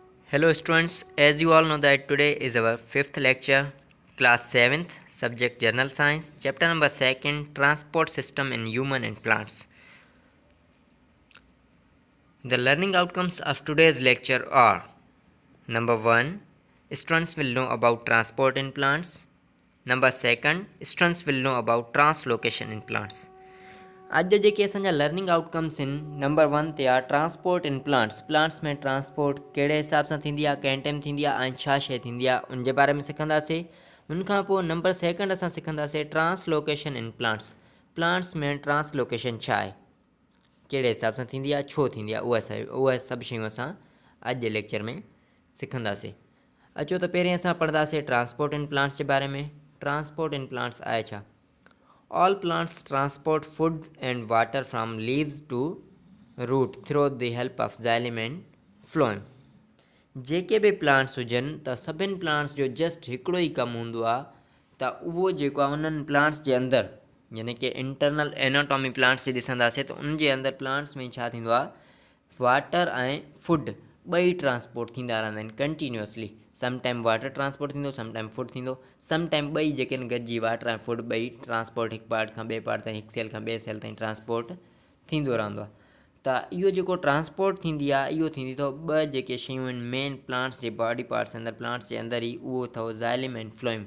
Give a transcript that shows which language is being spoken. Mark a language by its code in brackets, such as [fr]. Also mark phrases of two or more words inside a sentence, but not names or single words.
[en] Hello students, as you all know that today is our fifth lecture, class 7th, subject General Science, chapter number 2nd, Transport System in Human and Plants. The learning outcomes of today's lecture are: number 1, students will know about transport in plants. Number 2, students will know about translocation in plants. [sd] आज जो जेके असांजा [en] learning outcomes [sd] आहिनि, नंबर 1 ते आहे [en] transport in plants [sd] में ट्रांसपोर्ट कहिड़े हिसाब सां थींदी आहे, कंहिं टाइम थींदी आहे ऐं छा शइ थींदी आहे, उन जे बारे में सिखंदासीं। उनखां पोइ नंबर 2 असां सिखंदासीं [en] translocation in plants [sd] में ट्रांसलोकेशन छा आहे, कहिड़े हिसाब सां थींदी आहे, छो थींदी आहे, उहा सभु शयूं असां अॼु जे लेक्चर में सिखंदासीं। अचो त पहिरीं असां पढ़ंदासीं [en] transport in plants [sd] जे बारे में। [en] transport in plants [sd] आहे छा? [en] All plants transport food and water from leaves to root through the help of xylem and phloem. [sd] जेके बि प्लांट्स हुजनि त सभिनि प्लांट्स जो जस्ट हिकिड़ो ई कमु हूंदो आहे त उहो जेको आहे उन्हनि प्लांट्स जे अंदरि, यानी कि [en] internal anatomy [sd] प्लांट्स जी ॾिसंदासीं त उन जे अंदरि प्लांट्स में छा थींदो आहे, वाटर ऐं फूड ॿई ट्रांसपोर्ट थींदा रहंदा आहिनि कंटिन्यूअसली। [en] some time water transport [sd] थींदो, [en] some time food [sd] थींदो, [en] some time [sd] ॿई जेके आहिनि गॾिजी वाटर ऐं फूड ॿई ट्रांसपोर्ट हिकु पार्ट खां ॿिए पार्ट ताईं, हिकु सेल खां ॿिए सेल ताईं ट्रांसपोर्ट थींदो रहंदो आहे। त इहो जेको ट्रांसपोर्ट थींदी आहे, इहो थींदी अथव ॿ जेके शयूं आहिनि मेन प्लांट्स जे [en] body parts [sd] अंदरि, प्लांट्स जे अंदरि ई, उहो अथव ज़ाइलम ऐं फ्लोएम।